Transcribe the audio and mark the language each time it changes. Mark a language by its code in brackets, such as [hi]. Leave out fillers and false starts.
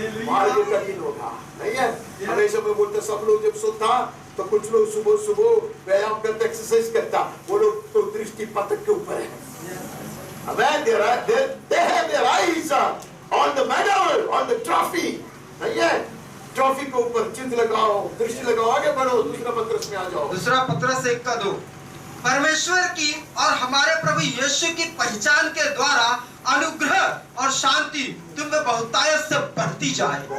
[hi] मार्ग कठिन होगा नहीं है। हमेशा मैं बोलता सब लोग जब सोता तो कुछ लोग सुबह सुबह व्यायाम करते, एक्सरसाइज करता, वो लोग तो दृष्टि पतक के ऊपर है। [en] Amen. They have their eyes on the medal, on the trophy. [hi] नहीं है? ट्रॉफी के ऊपर चिन्ह लगाओ, दृष्टि लगाओ, आगे बढ़ो। दूसरा पत्रस में आ जाओ। दूसरा पत्रस 1:2 परमेश्वर की और हमारे प्रभु यीशु की पहचान के द्वारा अनुग्रह और शांति तुम में बहुतायत से बढ़ती जाए।